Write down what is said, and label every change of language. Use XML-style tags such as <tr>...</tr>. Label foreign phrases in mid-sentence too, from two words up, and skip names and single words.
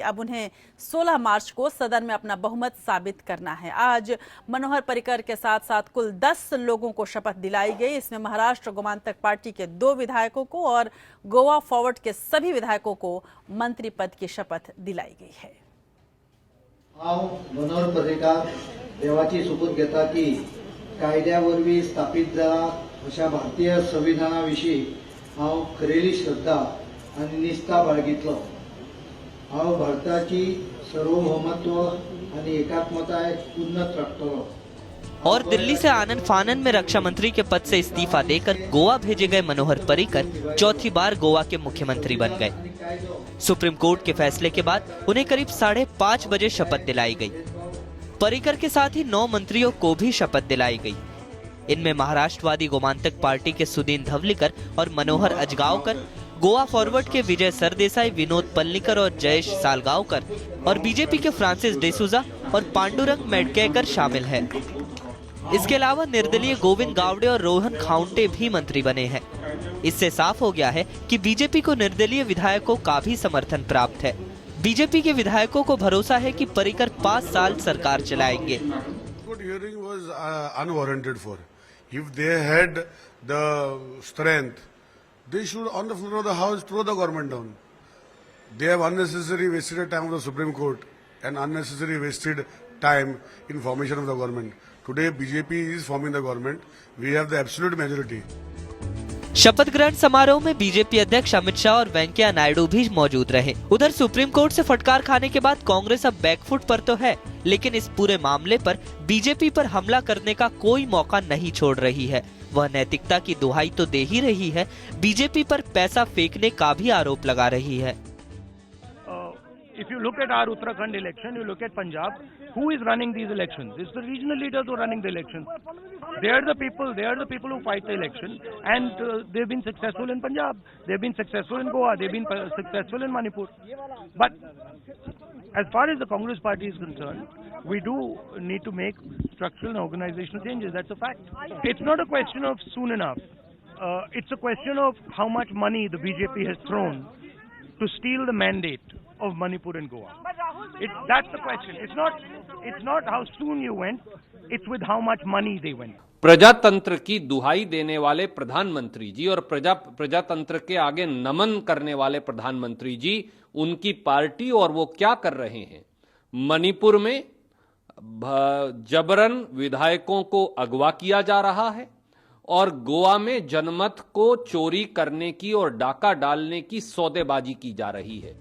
<hi>अब उन्हें 16 मार्च को सदन में अपना बहुमत साबित करना है। आज मनोहर पर्रिकर के साथ साथ कुल 10 लोगों को शपथ दिलाई गई। इसमें महाराष्ट्र गोमांतक पार्टी के 2 विधायकों को और गोवा फॉरवर्ड के सभी विधायकों को मंत्री पद की शपथ दिलाई गई है।</hi> <kok>हांव मनोहर पर्रिकर देवाची शपथ घेता की कायद्यावरवी स्थापीत जाला अशा भारतीय संविधानाविशीं हांव खरेली श्रद्धा आनी निस्ता बाळगितलो। हांव भारताची सार्वभौमत्व आनी एकात्मताय उन्नत राखतलो।</kok> <hi>और दिल्ली से आनन फानन में रक्षा मंत्री के पद से इस्तीफा देकर गोवा भेजे गए मनोहर पर्रिकर चौथी बार गोवा के मुख्यमंत्री बन गए। सुप्रीम कोर्ट के फैसले के बाद उन्हें करीब 5:30 बजे शपथ दिलाई गई। पर्रिकर के साथ ही 9 मंत्रियों को भी शपथ दिलाई गई। इनमें महाराष्ट्रवादी गोमांतक पार्टी के सुदीन धवलीकर और मनोहर अजगावकर, गोवा फॉरवर्ड के विजय सरदेसाई, विनोद पल्लीकर और जयेश सालगावकर और बीजेपी के फ्रांसिस डिसूजा और पांडुरंग मेडकेकर शामिल हैं। इसके अलावा निर्दलीय गोविंद गावड़े और रोहन खाउंटे भी मंत्री बने हैं। इससे साफ हो गया है कि बीजेपी को निर्दलीय विधायकों का भी समर्थन प्राप्त है। बीजेपी के विधायकों को भरोसा है कि पर्रिकर 5 साल सरकार चलाएंगे।</hi> <en>Good hearing was unwarranted for. If they had the strength, they should on the floor of the house throw the government down. They have unnecessarily wasted time of the Supreme Court and unnecessarily wasted time in formation of the government. Today BJP is forming the government. We have the absolute majority.</en> <hi>शपथ ग्रहण समारोह में बीजेपी अध्यक्ष अमित शाह और वेंकैया नायडू भी मौजूद रहे। उधर सुप्रीम कोर्ट से फटकार खाने के बाद कांग्रेस अब बैकफुट पर तो है, लेकिन इस पूरे मामले पर बीजेपी पर हमला करने का कोई मौका नहीं छोड़ रही है। वह नैतिकता की दुहाई तो दे ही रही है, बीजेपी पर पैसा फेंकने का भी आरोप लगा रही है।</hi> <en>If you look at our Uttarakhand election, you look at Punjab, who is running these elections? It's the regional leaders who are running the elections. They are the people who fight the election, and they've been successful in Punjab, they've been successful in Goa, they've been successful in Manipur. But as far as the Congress party is concerned, we do need to make structural and organizational changes. That's a fact. It's not a question of soon enough. It's a question of how much money the BJP has thrown to steal the mandate of Manipur and Goa. That's the question. It's not how soon you went. It's with how much money they went.</en> <hi>प्रजातंत्र की दुहाई देने वाले प्रधानमंत्री जी और प्रजातंत्र के आगे नमन करने वाले प्रधानमंत्री जी, उनकी पार्टी और वो क्या कर रहे हैं। मणिपुर में जबरन विधायकों को अगवा किया जा रहा है और गोवा में जनमत को चोरी करने की और डाका डालने की सौदेबाजी की जा रही है।</hi>